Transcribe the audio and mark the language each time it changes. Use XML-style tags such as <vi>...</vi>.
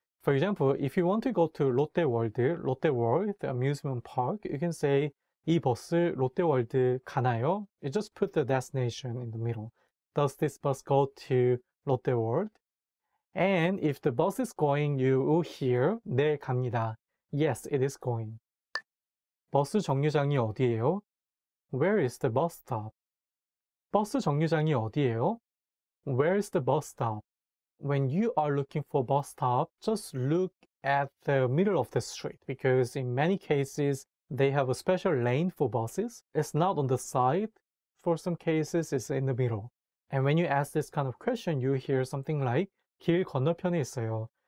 <en>For example, if you want to go to 롯데월드, the amusement park, you can say</en> <ko>이 버스 롯데월드 가나요?</ko> <en>You just put the destination in the middle. Does this bus go to 롯데월드? And if the bus is going, you will hear</en> <ko>네 갑니다.</ko> <en>Yes, it is going.</en> <ko>버스 정류장이 어디예요?</ko> <en>Where is the bus stop?</en> <ko>버스 정류장이 어디예요?</ko> <en>Where is the bus stop? When you are looking for bus stop, just look at the middle of the street because in many cases, they have a special lane for buses. It's not on the side. For some cases, it's in the middle. And when you ask this kind of question, you hear something like</en> <ko>길 건너편에 있어요.</ko>